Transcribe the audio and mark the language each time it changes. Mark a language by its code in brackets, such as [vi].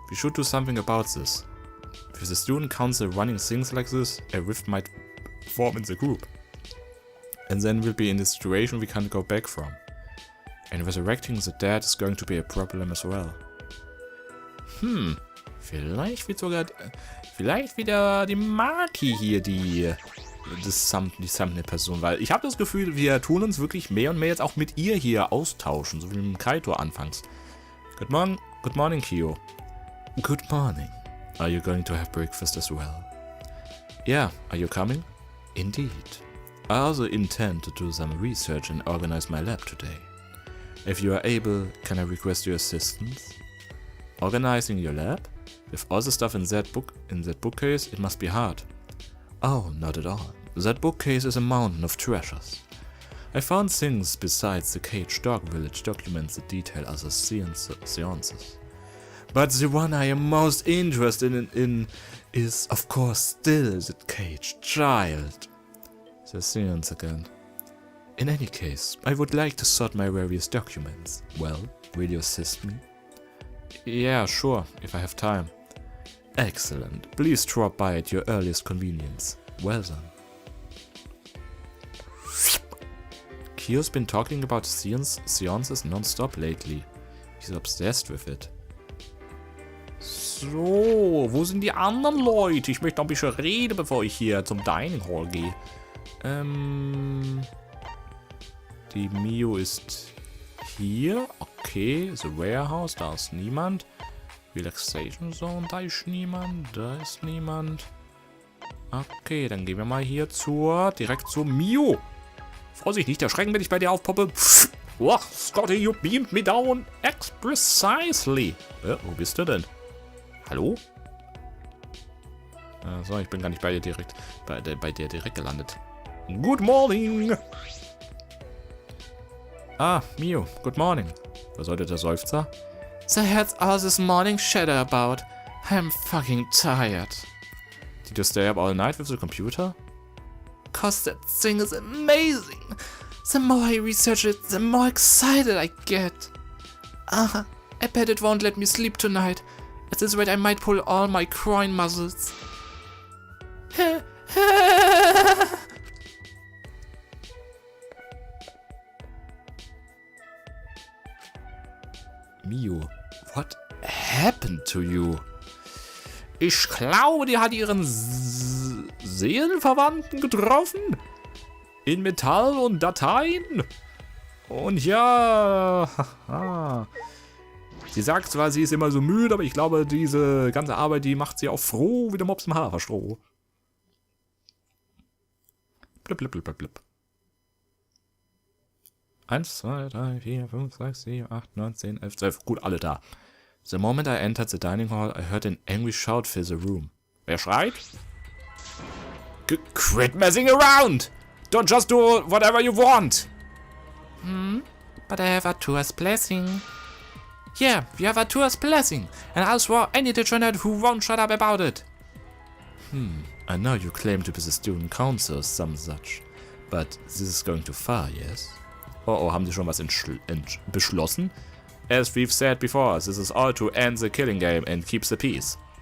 [en] We should do something about this. With the student council running things like this, a rift might form in the group. And then we'll be in a situation we can't go back from. And resurrecting the dead is going to be a problem as well. [de] Vielleicht wird sogar... Vielleicht wieder die Maki hier die Thumbnail-Person, weil ich habe das Gefühl, wir tun uns wirklich mehr und mehr jetzt auch mit ihr hier austauschen, so wie mit Kaito anfangs. [en] Good morning, Kyo. Good morning. Are you going to have breakfast as well? Yeah, are you coming? Indeed. I also intend to do some research and organize my lab today. If you are able, can I request your assistance? Organizing your lab? With all the stuff in that bookcase, it must be hard. Oh, not at all. That bookcase is a mountain of treasures. I found things besides the cage Dog Village documents that detail other seances. But the one I am most interested in is, of course, still the cage child. The seance again. In any case, I would like to sort my various documents. Well, will you assist me? Yeah, sure, if I have time. Excellent. Please drop by at your earliest convenience. Well done. Kyo's been talking about seances non-stop lately. He's obsessed with it. [de] So, wo sind die anderen Leute? Ich möchte noch ein bisschen reden, bevor ich hier zum Dining Hall gehe. Die Mio ist hier. Okay, The Warehouse, da ist niemand. Relaxation Zone, da ist niemand. Da ist niemand. Okay, dann gehen wir mal hier direkt zur Mio. Vorsicht, nicht erschrecken, wenn ich bei dir aufpoppe. [en] Oh, Scotty, you beamed me down precisely. [de] Wo bist du denn? Hallo? So, ich bin gar nicht bei dir direkt gelandet. [en] Good morning! [de] Ah, Mio, [en] good morning. [de] Was sollte der Seufzer? [en] So here's all this morning chatter about. I'm fucking tired. Did you stay up all night with the computer? Cause that thing is amazing. The more I research it, the more excited I get. I bet it won't let me sleep tonight. At this rate I might pull all my groin muscles. Mio, what happened to you? [de] Ich glaube, die hat ihren Seelenverwandten getroffen. In Metall und Dateien. Und ja, sie sagt zwar, sie ist immer so müde, aber ich glaube, diese ganze Arbeit, die macht sie auch froh wie der Mops im Haferstroh. Blip, blip, blip, blip, blip. 1, 2, 3, 4, 5, 6, 7, 8, 9, 10, 11, 12. Gut, alle da. [en] The moment I entered the dining hall, I heard an angry shout fill the room. [de] Wer schreit? [en] Quit messing around! Don't just do whatever you want! But I have Arthur's blessing. Yeah, you have Arthur's blessing. And I'll swear any degenerate who won't shut up about it. I know you claim to be the student council or some such. But this is going too far, yes? [de] Oh, haben sie schon was beschlossen? [en] As we've said before, this is all to end the killing game and keep the peace.